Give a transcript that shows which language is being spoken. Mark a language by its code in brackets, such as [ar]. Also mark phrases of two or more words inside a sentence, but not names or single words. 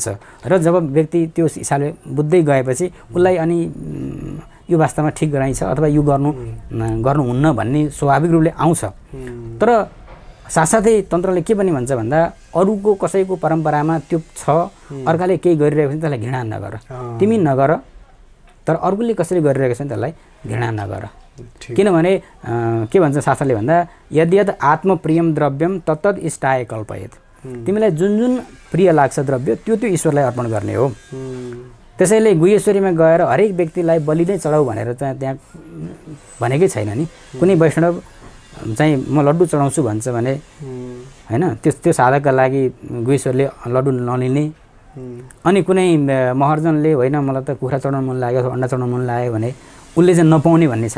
[ne] र जब व्यक्ति त्यो हिसाबले बुझ्दै गएपछि उसलाई अनि यो वास्तवमा ठिक रहेछ अथवा यो गर्नुहुन्न भन्ने स्वाभाविक रूपले आउँछ। तर साथसाथै तन्त्रले के पनि भन्छ भन्दा अरूको कसैको परम्परामा त्यो छ अर्काले केही गरिरहेको छ त्यसलाई घृणा नगर तिमी नगर तर अर्कोले कसरी गरिरहेको छ त्यसलाई घृणा नगर। किनभने के भन्छ शास्त्रले भन्दा [sa] यद् यद् आत्मप्रियम द्रव्यम तत्तद् इष्टाय कल्पयेत् [ne] तिमीलाई जुन जुन प्रिय लाग्छ द्रव्य त्यो ईश्वरलाई अर्पण गर्ने हो। त्यसैले गुह्यश्वरीमा गएर हरेक व्यक्तिलाई बलि नै चढाऊ भनेर चाहिँ त्यहाँ भनेकै छैन नि। कुनै वैष्णव चाहिँ म लड्डु चढाउँछु भन्छ भने हैन त्यो साधकका लागि गुहेश्वरले लड्डु नलिने अनि कुनै महर्जनले होइन मलाई त कुखुरा चढाउन मन लाग्यो अथवा अन्डा चढाउन मन लाग्यो भने उसले चाहिँ नपाउने भन्ने छ